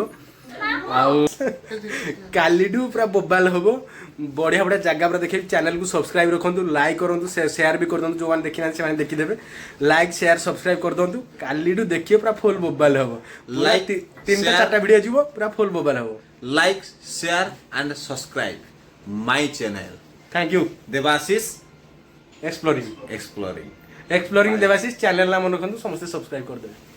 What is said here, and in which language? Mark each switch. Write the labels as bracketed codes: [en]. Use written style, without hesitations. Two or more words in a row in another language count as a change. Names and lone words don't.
[or] ଆଉ କାଲିଠୁ ପୁରା ବୋବାଲ ହବ, ବଢ଼ିଆ ବଢ଼ିଆ ଜାଗା ପୁରା ଦେଖିବି। ଚ୍ୟାନେଲକୁ ସବସ୍କ୍ରାଇବ୍ ରଖନ୍ତୁ, ଲାଇକ୍ କରନ୍ତୁ, ସେୟାର ବି କରିଦିଅନ୍ତୁ। ଯେଉଁମାନେ ଦେଖିନାହାନ୍ତି ସେମାନେ ଦେଖିଦେବେ। ଲାଇକ୍ ସେୟାର ସବସ୍କ୍ରାଇବ୍ କରିଦିଅନ୍ତୁ। କାଲିଠୁ ଦେଖିବେ ପୁରା ଫୁଲ୍ ବୋବାଲ ହବ। [en] ଲାଇକ୍ [or] 3ଟା 4ଟା ଭିଡ଼ିଓ ଯିବ, ପୁରା ଫୁଲ୍ ବୋବାଲ ହବ। [en] like, share and subscribe my channel. thank you Devashish एक्सप्लोरिंग Exploring. [or] एक्सप्लोरिंग देवाशीष चैनल ନାମ ରଖନ୍ତୁ, ସମସ୍ତେ ସବସ୍କ୍ରାଇବ୍ କରିଦେବେ।